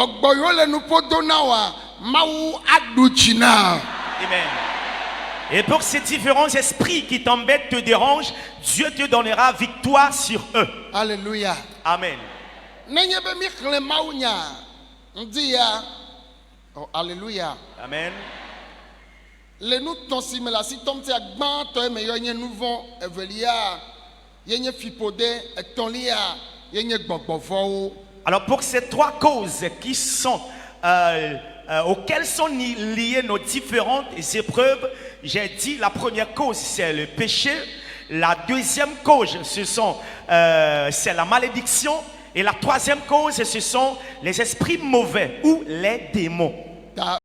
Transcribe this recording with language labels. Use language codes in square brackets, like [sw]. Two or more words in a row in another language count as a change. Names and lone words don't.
[fr] Amen. Et pour ces différents esprits qui t'embêtent, te dérangent, Dieu te donnera victoire sur eux. Alléluia. Amen. Oh, alléluia. Amen. [ee] le nu tɔn si me le asi tɔm tia gbãtɔ eme yɔ nye nu vɔ, evelia yenye fipode, etɔ̃lia yenye gbɔgbɔvɔwo. [fr] Alors pour ces trois causes qui sont auxquelles sont liées nos différentes épreuves, j'ai dit la première cause c'est le péché, la deuxième cause c'est la malédiction et la troisième cause ce sont les esprits mauvais ou les démons.